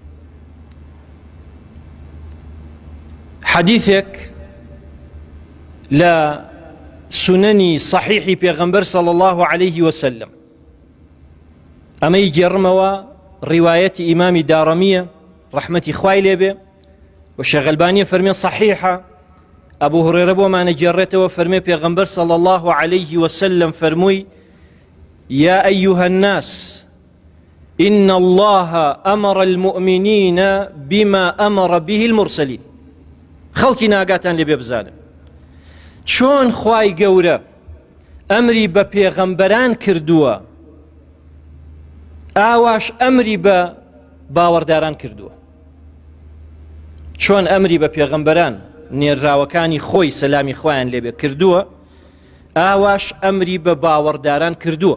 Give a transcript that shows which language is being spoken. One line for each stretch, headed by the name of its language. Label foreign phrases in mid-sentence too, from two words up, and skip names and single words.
Central Kurdish: حەدیثێک لە سونەنی صحیحی پێغەمبەر
Arabic: صلی الله عليه وسلم،
Central Kurdish: ئەمەی گێڕمەوە ڕیوایەتی ئیمامی دارەمیە ڕەحمەتی خوای لێبێ، و شێخ ئەلبانی فەرمێ صحیحە. ئەبوو هورێرە بۆمانە گێڕێتەوە فەرمێ پێغەمبەر
Arabic: صلی الله عليه وسلم
Central Kurdish: فەرمووی:
Arabic: يا أيها الناس إن الله أمر المؤمنين بما أمر به المرسلين.
Central Kurdish: خەڵکی ناگاتان لێ بێ بزانن چۆن خوای گەورە ئەمری بە پێغەمبەران کردووە، ئاواش ئەمری بە باوەڕداران کردووە. چۆن ئەمری بە پێغەمبەران نێراوەکانی خۆی سەلامی خوایان لێبێ کردووە، ئاواش ئەمری بە باوەڕداران کردووە.